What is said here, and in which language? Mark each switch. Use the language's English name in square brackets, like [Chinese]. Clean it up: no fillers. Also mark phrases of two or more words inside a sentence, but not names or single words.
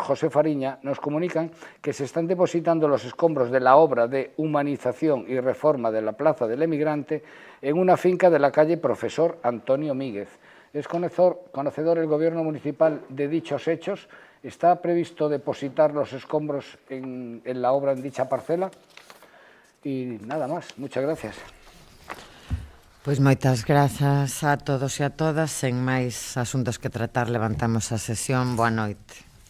[Spanish] José Fariña nos comunican que se están depositando los escombros de la obra de humanización y reforma de la Plaza del Emigrante en una finca de la calle Profesor Antonio Míguez. ¿Es conocedor el Gobierno municipal de dichos hechos? ¿Está previsto depositar los escombros en la obra en dicha parcela? Y nada más. Muchas gracias. [Galician] Pois moitas grazas a todos e a todas. Sen máis asuntos que tratar, levantamos a sesión. Boa noite.